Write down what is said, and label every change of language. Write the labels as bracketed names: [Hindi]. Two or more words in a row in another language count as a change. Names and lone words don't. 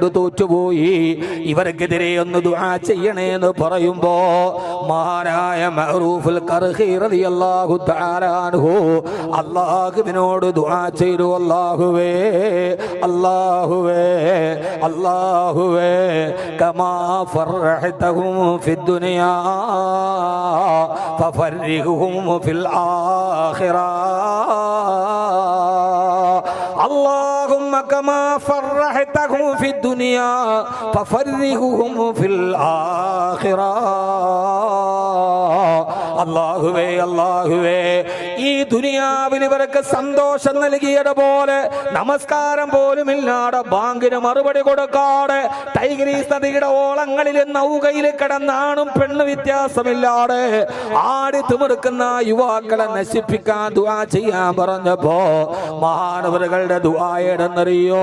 [Malayalam] തോറ്റുപോയി, ഇവർക്കെതിരെ ഒന്ന് ദുആ ചെയ്യണേ എന്ന് പറയുമ്പോ മഹാനായ മഅറൂഫുൽ ഖർഖി റളിയല്ലാഹു തആല അൻഹു അല്ലാഹുവിനോട് ദുആ ചെയ്തു, അല്ലാഹുവേ അല്ലാഹുവേ അല്ലാഹുവേ [Arabic] كما فرحتهم في الدنيا ففرغهم في الآخرة اللهم كما فرحتهم في الدنيا ففرغهم في الآخرة [Malayalam] അല്ലാഹുവേ അല്ലാഹുവേ, ഈ ദുനിയാവിൽ ഇവർക്ക് സന്തോഷം നൽകിയതുപോലെ നമസ്കാരം പോലും ഇല്ലാതെ ബാങ്കിന് മറുപടി കൊടുക്കാതെ ടൈഗ്രീസ് നദിയുടെ ഓളങ്ങളിൽ നൗകയിൽ കിടന്നാണും പെണ്ണ് വ്യത്യാസമില്ലാതെ ആടി തിമിർക്കുന്ന യുവാക്കളെ നശിപ്പിക്കാൻ ദുആ ചെയ്യാൻ പറഞ്ഞപ്പോ മഹാനവറുകളുടെ ദുആ ഏതെന്നറിയോ?